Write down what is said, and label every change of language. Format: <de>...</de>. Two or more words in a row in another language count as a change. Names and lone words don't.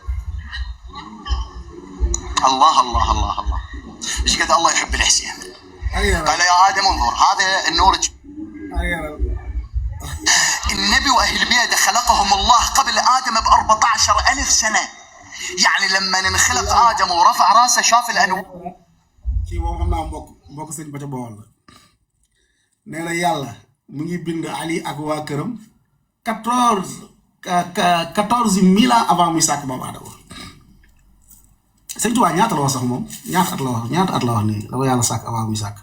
<ar>الله الله الله الله، ايش قد الله يحب الحسين. قال يا آدم انظر هذا النور. النبي وأهل بيته خلقهم الله قبل آدم ب14,000 سنة. يعني لما انخلق آدم ورفع راسه شاف الأنوار.</ar> <wo>kii moom xam naa mbokk sëñ ba ca Bawol la nee na yàlla mu ngi bind Ali ak waa këram 14,000</wo> <fr>ans avant</fr> <wo>muy sàkk Maam Aadama sëñ Tuubaa ñaata la wax sax moom ñaata at la wax nii la ko yàlla sàkk avant muy sàkk.</wo>